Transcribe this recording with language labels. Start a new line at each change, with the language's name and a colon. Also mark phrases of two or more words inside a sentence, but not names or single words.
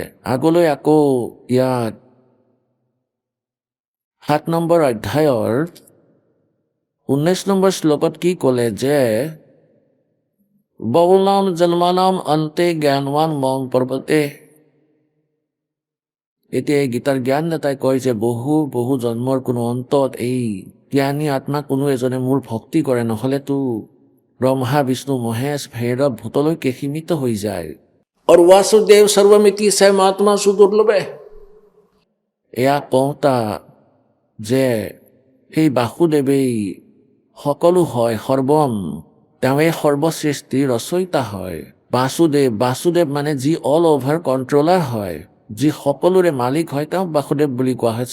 Assamese: আগলৈ আকৌ ইয়াত 7 নম্বৰ অধ্যায়ৰ 19 নম্বৰ শ্লোকত কি ক'লে যে
Sanskrit: बहुनाम जन्मानाम अन्ते ज्ञानवान मम पर्वते।
Assamese: এতিয়া এই গীতাৰ জ্ঞান নেতাই কয় যে বহু জন্মৰ কোনো অন্তত এই জ্ঞানী আত্মা কোনো এজনে মোৰ ভক্তি কৰে, নহ'লেতো ব্ৰহ্মা বিষ্ণু মহেশ ভৈৰৱ ভূতলৈকে সীমিত হৈ যায়।
Sanskrit: और वासुदेव सर्वमिति स महात्मा सुदुर्लभ है।
Assamese: এয়া কওঁতা যে সেই বাসুদেৱেই সকলো হয়, সৰ্বম, তেওঁৱেই সৰ্বসৃষ্টি ৰচয়িতা হয়। বাসুদেৱ মানে যি
English: all over controller
Assamese: হয়, যি সকলোৰে মালিক হয়, তেওঁক বাসুদেৱ বুলি কোৱা হয়।